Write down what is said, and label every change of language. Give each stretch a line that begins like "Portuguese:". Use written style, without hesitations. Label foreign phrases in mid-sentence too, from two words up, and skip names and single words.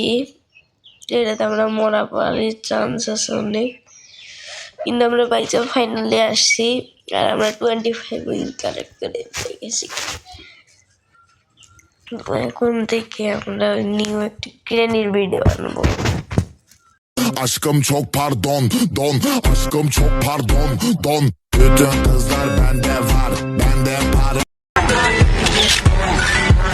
Bangla: এটাতে আমরা মরা পাওয়ার চান্স আছে অনেক, কিন্তু আমরা বাইচা ফাইনালে আসছি, আর আমরা 25 উইন কালেক্ট করে গেছি। এখন থেকে আমরা নিউ একটি গ্রেনির ভিডিও আনবো।
Turkish: Aşkım çok pardon, don. Aşkım çok pardon, don. Bütün kızlar bende var, bende para.